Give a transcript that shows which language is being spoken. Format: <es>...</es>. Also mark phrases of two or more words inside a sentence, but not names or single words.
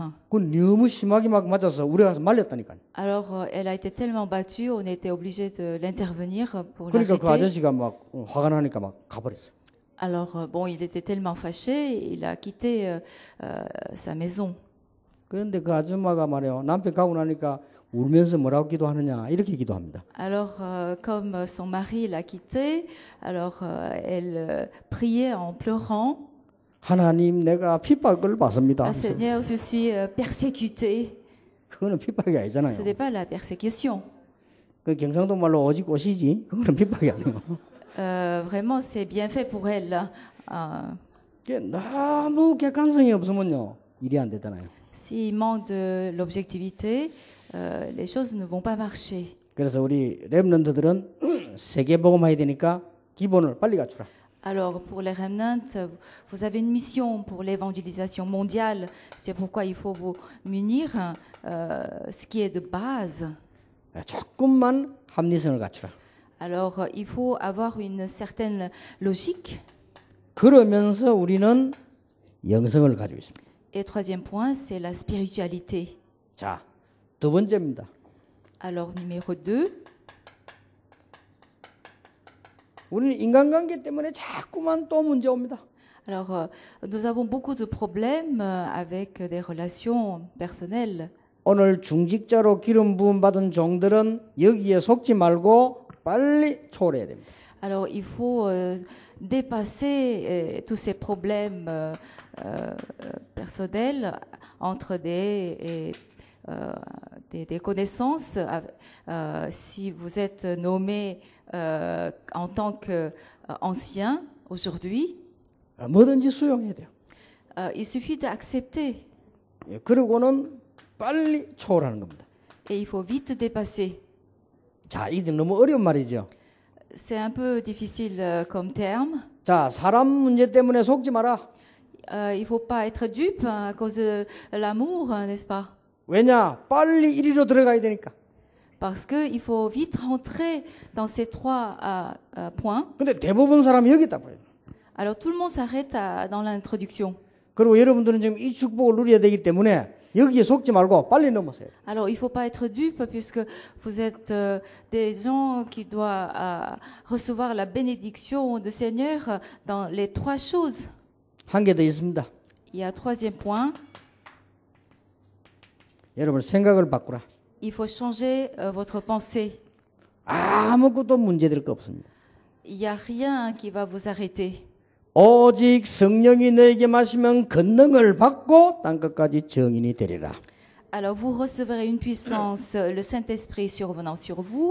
<ko>그건 너무 심하게 막 맞아서 우리 가서 말렸다니까요.</ko> <fr>Alors, elle a été tellement battue, on était obligé de l'intervenir pour</fr> <ko>그러니까 그</ko> <fr>l'arrêter.</fr> <ko>아저씨가 막 화가 나니까 막 가버렸어요.</ko> <fr>Alors, bon, il était tellement fâché, il a quitté sa maison.</fr> <ko>그런데 그 아줌마가 말이에요. 남편 가고 나니까 울면서 뭐라고 기도하느냐 이렇게 기도합니다.</ko> <fr>Alors, comme son mari l'a quitté, alors elle priait en pleurant.</fr> <ko>하나님 내가 핍박을 받습니다.</ko> <fr>Ah, Seigneur, je suis persécutée.</fr> <ko>그거는 핍박이</ko> <fr>Ce</fr> <ko>아니잖아요.</ko> <fr>n'est pas la persécution.</fr> <ko>그 경상도 말로 오직 오시지. 그거는 핍박이 아니에요.</ko> <fr>Vraiment, c'est bien fait pour elle.</fr> <ko>그게 너무 객관성이 없으면요 일이 안 되잖아요.</ko> <fr>S'il manque de l'objectivité, les choses ne vont pas marcher.</fr> <ko>그래서 우리 렘넌트들은 세계 복음화해야 되니까 기본을 빨리 갖추라.</ko> <fr>Alors, pour les remnants, vous avez une mission pour l'évangélisation mondiale. C'est pourquoi il faut vous munir ce qui est de base.</fr> <ko>조금만 합리성을 갖추라.</ko> <fr>Alors, il faut avoir une certaine logique.</fr> <ko>그러면서 우리는 영성을 가지고 있습니다.</ko> <fr>Et troisième point, c'est la spiritualité.</fr> <ko>자, 두 번째입니다.</ko> <fr>Alors, numéro 2,</fr> <ko>우리는 인간관계 때문에 자꾸만 또 문제 옵니다.</ko> <fr>alors nous avons beaucoup de problèmes avec des relations personnelles.</fr> <ko>오늘 중직자로 기름 부음 받은 종들은 여기에 속지 말고 빨리 초월해야 됩니다.</ko> <fr>Alors, il faut dépasser tous ces problèmes personnels entre des connaissances. Si vous êtes nommé en tant qu'ancien aujourd'hui,</fr> <ko>뭐든지 수용해야 돼요.</ko> <fr>il suffit d'accepter</fr> <ko>그러고는 빨리 초월하는 겁니다.</ko> <fr>et il faut vite dépasser.</fr> <ko>자, 이게 너무 어려운 말이죠.</ko> <fr>C'est un peu difficile comme terme.</fr> <ko>자, 사람 문제 때문에 속지 마라.</ko> <fr>il faut pas être dupe à cause de l'amour, n'est-ce pas?</fr> <ko>왜냐? 빨리 1위로 들어가야 되니까.</ko> <fr>Parce qu'il faut vite rentrer dans ces trois points.</fr> <ko>근데 대부분 사람이 여기 있다 버려요.</ko> <fr>Alors tout le monde s'arrête dans l'introduction.</fr> <ko>그리고 여러분들은 지금 이 축복을 누려야 되기 때문에 여기에 속지 말고 빨리 넘어서요.</ko> <fr>Alors il faut pas être dupe puisque vous êtes des gens qui doivent recevoir la bénédiction du Seigneur dans les trois choses.</fr> <ko>한 개 더 있습니다.</ko> <fr>Il y a un troisième point.</fr> <ko>여러분 생각을 바꾸라.</ko> <fr>Il faut changer votre pensée.</fr> <ko>아무것도 문제될 거 없습니다.</ko> <fr>Il n'y a rien qui va vous arrêter.</fr> <ko>오직 성령이 너에게 마시면 권능을 받고 땅끝까지 증인이 되리라.</ko> <fr>Alors vous recevrez une puissance, le Saint-Esprit survenant sur vous.</fr>